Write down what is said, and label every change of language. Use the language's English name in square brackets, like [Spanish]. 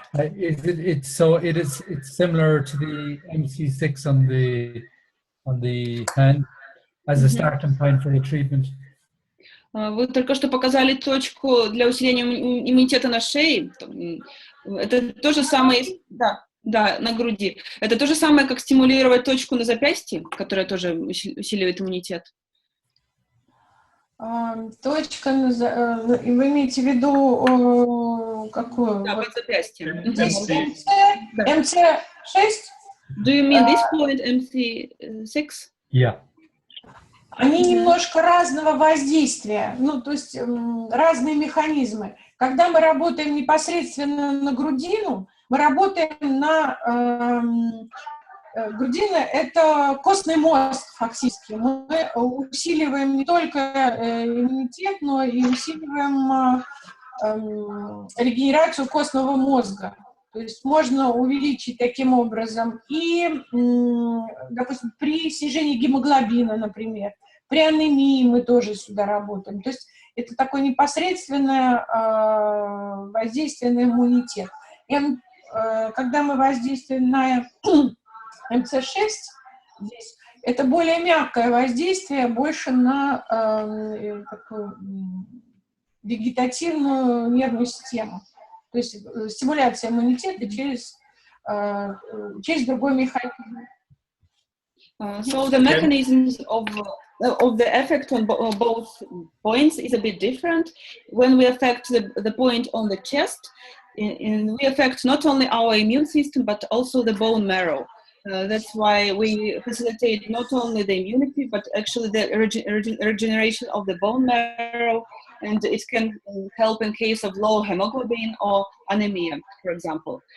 [English] It's similar to the MC6 on the hand as a starting point for the treatment. [Russian] Вы только что показали точку для усиления иммунитета на шее. Это то же самое, да. Да, на груди. Это то же самое, как стимулировать точку на запястье, которая тоже усиливает иммунитет. Точка, вы имеете в виду какую? Да, Вот. под запястьем. МЦ6? [English] Do you mean this point, MC6? Yeah. [Russian] Они немножко разного воздействия, ну, то есть разные механизмы. Когда мы работаем непосредственно на грудину, мы работаем на... грудина – это костный мозг фактически. Мы усиливаем не только иммунитет, но и усиливаем регенерацию костного мозга. То есть можно увеличить таким образом и, допустим, при снижении гемоглобина, например, при анемии мы тоже сюда работаем. То есть это такое непосредственное воздействие на иммунитет. И, когда мы воздействуем на МЦ6, здесь, это более мягкое воздействие, больше на такую вегетативную нервную систему. То есть стимуляция иммунитета через другой механизм. [English] So the mechanisms of the effect on both points is a bit different. When we affect the point on the chest, we affect not only our immune system but also the bone marrow. That's why we facilitate not only the immunity but actually the regeneration of the bone marrow, and it can help in case of low hemoglobin or anemia, for example.